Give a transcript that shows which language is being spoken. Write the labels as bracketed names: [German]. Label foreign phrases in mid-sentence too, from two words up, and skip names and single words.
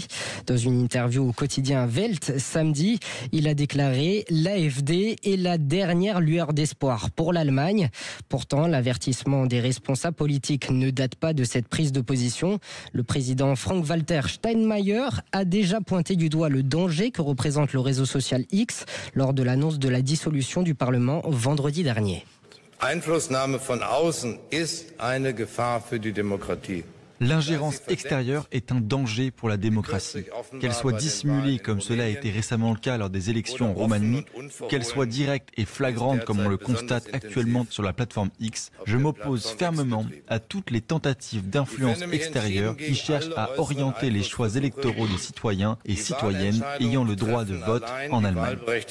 [French] Dans une interview au quotidien Welt samedi, il a déclaré « L'AfD est la dernière lueur d'espoir pour l'Allemagne ». Pourtant, l'avertissement des responsables politiques ne date pas de cette prise de position. Le président Frank-Walter Steinmeier a déjà pointé du doigt le danger que représente le réseau social X lors de l'annonce de la dissolution du Parlement vendredi dernier. [German] Einflussnahme von außen ist eine Gefahr für die Demokratie. [French] L'ingérence extérieure est un danger pour la démocratie. Qu'elle soit dissimulée comme cela a été récemment le cas lors des élections en Roumanie, ou qu'elle soit directe et flagrante comme on le constate actuellement sur la plateforme X, je m'oppose fermement à toutes les tentatives d'influence extérieure qui cherchent à orienter les choix électoraux des citoyens et citoyennes ayant le droit de vote en Allemagne.